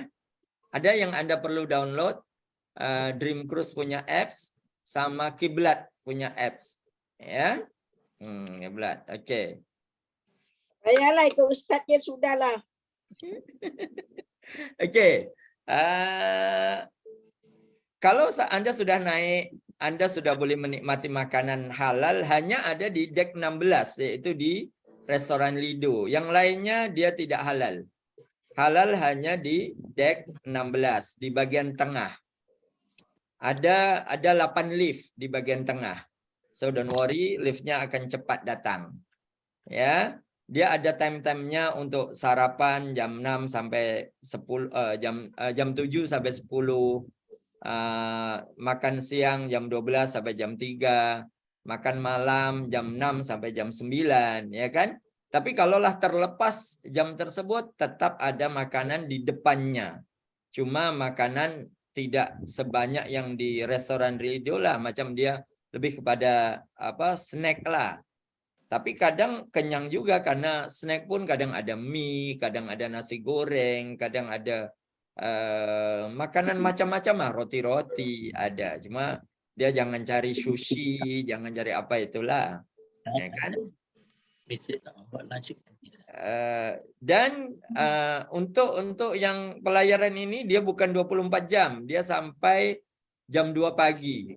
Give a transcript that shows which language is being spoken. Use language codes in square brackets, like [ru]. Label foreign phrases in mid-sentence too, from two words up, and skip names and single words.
[ms] Ada yang Anda perlu download Dream Cruise punya apps sama Kiblat punya apps ya. Kiblat. Okey. Ayalah ikut Ustaz je sudahlah. Okey. Kalau Anda sudah naik, Anda sudah boleh menikmati makanan halal hanya ada di deck 16, yaitu di restoran Lido. Yang lainnya dia tidak halal. Halal hanya di deck 16 di bagian tengah. Ada 8 lift di bagian tengah. [en] So don't worry, [ms] liftnya akan cepat datang. Ya. Dia ada time-time-nya untuk sarapan jam 6 sampai 10 jam 7 sampai 10. Makan siang jam 12 sampai jam 3. Makan malam jam 6 sampai jam 9, ya kan? Tapi kalaulah terlepas jam tersebut tetap ada makanan di depannya. Cuma makanan tidak sebanyak yang di restoran Lido lah, macam dia lebih kepada snack lah. Tapi kadang kenyang juga karena snack pun kadang ada mie, kadang ada nasi goreng, kadang ada makanan macam-macam lah, roti-roti ada. Cuma dia jangan cari sushi, jangan cari apa itulah, ya kan? Bisa buat lunch. Dan untuk yang pelayaran ini dia bukan 24 jam, dia sampai jam 2 pagi.